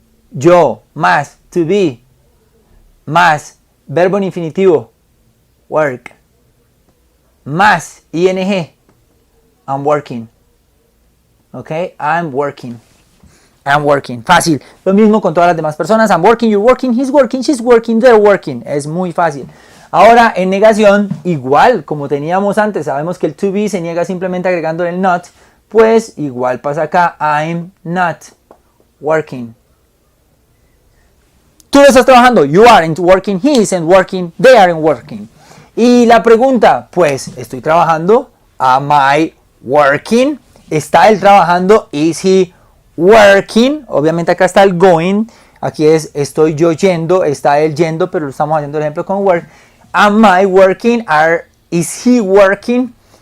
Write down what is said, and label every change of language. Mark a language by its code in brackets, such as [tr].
[es] Yo, más, to be, más, verbo en infinitivo, work, más, ing, [en] I'm working. Ok, I'm working. I'm working. [es] Fácil. Lo mismo con todas las demás personas. [en] I'm working, you're working, he's working, she's working, they're working. [es] Es muy fácil. Ahora, en negación, igual como teníamos antes, sabemos que el to be se niega simplemente agregando el not. Pues igual pasa acá. [en] I'm not working. [es] Tú no estás trabajando. [en] You aren't working, he isn't working, they aren't working. [es] Y la pregunta, pues, ¿estoy trabajando? [en] Am I working? [es] ¿Está él trabajando? [en] Is he working? [es] Obviamente acá está el going. Aquí es estoy yo yendo, está él yendo, pero lo estamos haciendo el ejemplo con work. [en] Am I working? Is he working?